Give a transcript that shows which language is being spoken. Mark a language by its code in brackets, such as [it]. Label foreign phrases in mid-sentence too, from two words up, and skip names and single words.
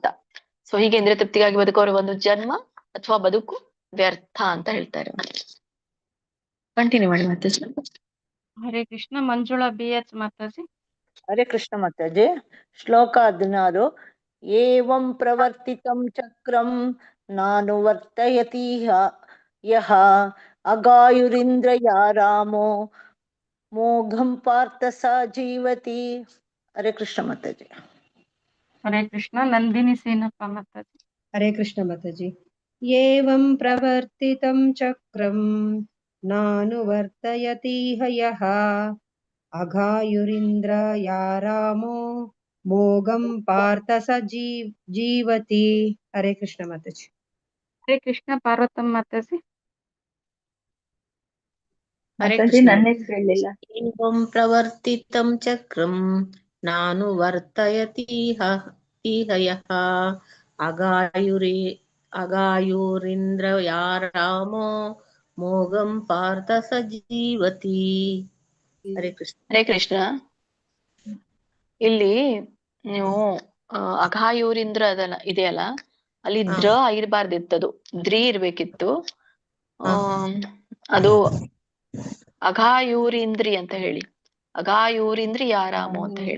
[kn] ಸೊ ಹೀಗೆ ಇಂದ್ರಿಯ ತೃಪ್ತಿಗಾಗಿ ಬದುಕೋರ ಒಂದು ಜನ್ಮ ಅಥವಾ ಬದುಕು ವ್ಯರ್ಥ ಅಂತ ಹೇಳ್ತಾರೆ. ಕಂಟಿನ್ಯೂ ಮಾಡಿ ಮಾತಾಜಿ. ಹರೇ ಕೃಷ್ಣ. ಮಂಜುಳಾ BH ಮಾತಾಜಿ. ಹರೇ ಕೃಷ್ಣ ಮಾತಾಜಿ. ಶ್ಲೋಕ 16. [sa] ಏವಂ ಪ್ರವರ್ತಿತಂ ಚಕ್ರಂ ನಾನು ವರ್ತಯತಿ ಯಃ ಅಗಾಯುರಿಂದ್ರಯಾರಾಮೋ ಮೋಘಂ ಪಾರ್ಥ ಸ ಜೀವತಿ. [kn] ಹರೇ ಕೃಷ್ಣ ಮಾತಾಜಿ. ಹರೇ ಕೃಷ್ಣ. ನಂದಿನಿ ಸೇನಪ್ಪ ಮಾತಾಜಿ. ಹರೇ ಕೃಷ್ಣ ಮಾತಾಜಿ. [sa] ಏವಂ ಪ್ರವರ್ತಿತಂ ಚಕ್ರಂ ನಾನುವರ್ತಯತಿ ಹಯಃ ಅಘಾಯುರಿಂದ್ರ ಯಾರಾಮೋ ಮೋಘಂ ಪಾರ್ಥ ಸ ಜೀವತಿ. [kn] ಹರೇ ಕೃಷ್ಣ ಮಾತಾಜಿ. ಹರೇ ಕೃಷ್ಣ. ಪಾರ್ವತಮ್ಮ ಮಾತಾಜಿ. ನನ್ನ ಹೆಸರು ಹೇಳಿಲ್ಲ. [sa] ಏವಂ ಪ್ರವರ್ತಿತಂ ಚಕ್ರಂ ನಾನು ವರ್ತಯತಿ ಹಯಃ ಅಗಾಯುರಿಂದ್ರ ಯಾರಾಮೋ ಮೋಘಂ ಪಾರ್ಥ ಸ ಜೀವತಿ. [kn] ಹರೇ ಕೃಷ್ಣ. ಹರೇ ಕೃಷ್ಣ. ಇಲ್ಲಿ ನೀವು ಅಘಾಯೂರಿಂದ್ರ ಅದನ್ನ ಇದೆಯಲ್ಲ, ಅಲ್ಲಿ ದ್ರ ಇರಬಾರ್ದಿತ್ತದು, ದ್ರಿ ಇರ್ಬೇಕಿತ್ತು. ಅದು ಅಘಾಯೂರಿಂದ್ರಿ ಅಂತ ಹೇಳಿ. ಅಘಾಯೂರಿಂದ್ರಿ ಯಾರಾಮೋ ಅಂತ ಹೇಳಿ.